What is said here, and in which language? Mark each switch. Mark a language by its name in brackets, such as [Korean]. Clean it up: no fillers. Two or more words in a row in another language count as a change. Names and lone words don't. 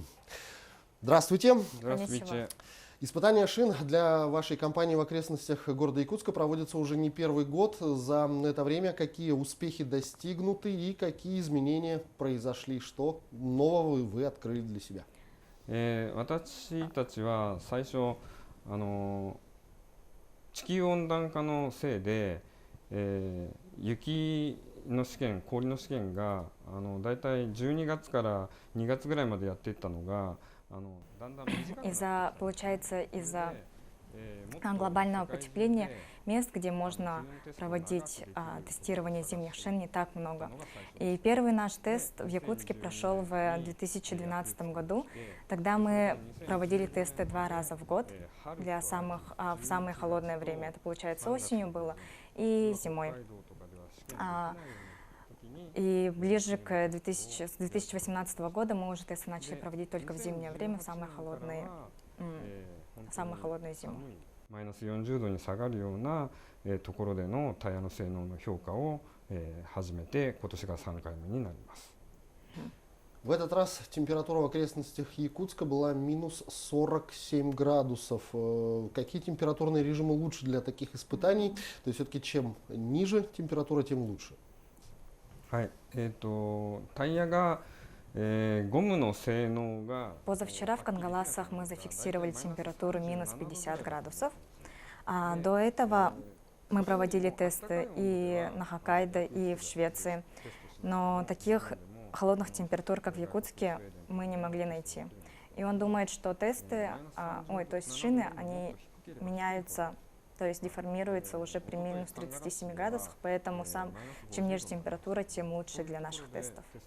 [Russian] Здравствуйте. Здравствуйте. Испытания шин для вашей компании в окрестностях города Якутска проводятся уже не первый год. За это время какие успехи достигнуты и какие изменения произошли? Что нового вы открыли для себя? [Japanese] 私たちは最初地球温暖化のせいで、雪の試験、氷の試験がだいたい12月から2月ぐらいまでやっていったのがだんだん短くなってきた。 [Russian] Получается, из-за глобального потепления мест, где можно проводить тестирование зимних шин, не так много. И первый наш тест в Якутске прошел в 2012 году. Тогда мы проводили тесты 2 раза в год в самое холодное время. Это, получается, осенью было и зимой. И ближе к 2018 года мы уже тесты начали проводить только в зимнее время, в самую холодную зиму. [Japanese] マイナス40度に下がるようなところでのタイヤの性能の評価を始めて今年が3回目になります。 [Russian] В этот раз температура в окрестностях Якутска была минус 47 градусов. Какие температурные режимы лучше для таких испытаний? То есть все-таки чем ниже температура, тем лучше. [Japanese] はい、タイヤがゴムの性能が [Russian] Позавчера в Кангаласах мы зафиксировали температуру минус 50 градусов. До этого мы проводили тесты и на Хоккайдо, и в Швеции. Но таких холодных температур, как в Якутске, мы не могли найти. И он думает, что то есть шины, они меняются, то есть деформируются уже при минус 37 градусах, поэтому чем ниже температура, тем лучше для наших тестов.